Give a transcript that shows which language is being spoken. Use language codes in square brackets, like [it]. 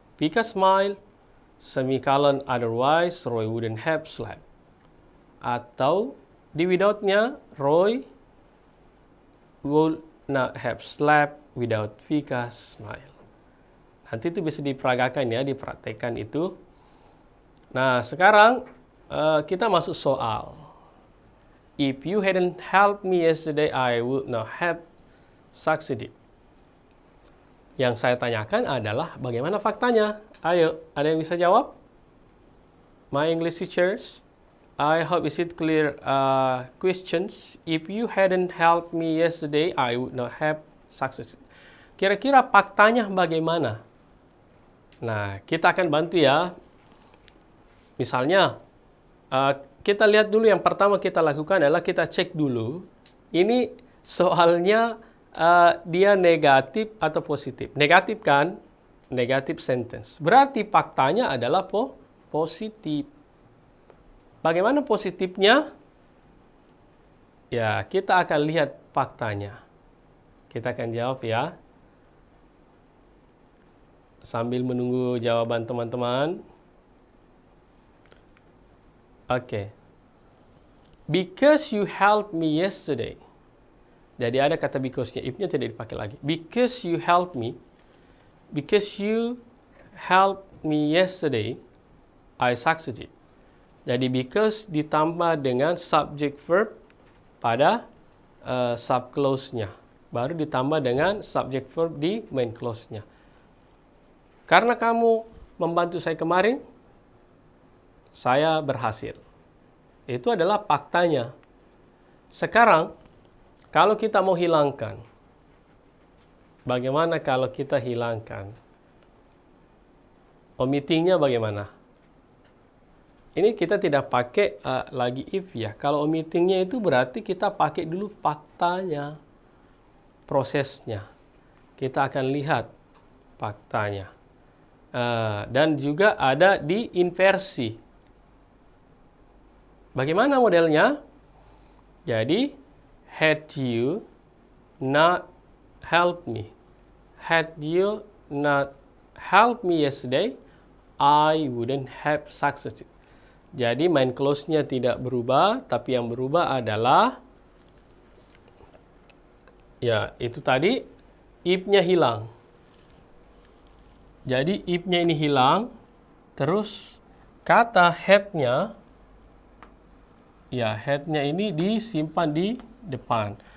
[en] Vika smile, semicolon otherwise, Roy wouldn't have slept. [id] Atau di without-nya, [en] Roy would not have slept without Vika smile. [id] Nanti itu bisa diperagakan ya, dipraktekkan itu. Nah, sekarang kita masuk soal. [en] If you hadn't helped me yesterday, I would not have succeeded. [id] Yang saya tanyakan adalah bagaimana faktanya? Ayo, ada yang bisa jawab? [en] My English teachers, I hope is it clear questions. If you hadn't helped me yesterday, I would not have succeeded. [id] Kira-kira faktanya bagaimana? Nah, kita akan bantu ya. Misalnya, kita lihat dulu yang pertama kita lakukan adalah kita cek dulu. Ini soalnya dia negatif atau positif. Negatif kan? Negatif sentence. Berarti faktanya adalah positif. Bagaimana positifnya? Ya, kita akan lihat faktanya. Kita akan jawab ya. Sambil menunggu jawaban teman-teman. Oke. [en] Because you helped me yesterday. [id] Jadi ada kata because-nya, if-nya tidak dipakai lagi. [en] Because you helped me yesterday, I succeeded. [id] Jadi because ditambah dengan subject verb pada subclause-nya. Baru ditambah dengan subject verb di main clause-nya. Karena kamu membantu saya kemarin, saya berhasil. Itu adalah faktanya. Sekarang, kalau kita mau hilangkan, bagaimana kalau kita hilangkan? Omittingnya bagaimana? Ini kita tidak pakai lagi if ya. Kalau omittingnya itu berarti kita pakai dulu faktanya, prosesnya. Kita akan lihat faktanya. Dan juga ada di inversi. Bagaimana modelnya? [en] Jadi, had you not helped me. Had you not helped me yesterday, I wouldn't have succeeded. [id] Jadi, main clause-nya tidak berubah, tapi yang berubah adalah, ya, itu tadi, if-nya hilang. Jadi, if-nya ini hilang, terus kata had-nya, ya, had-nya ini disimpan di depan.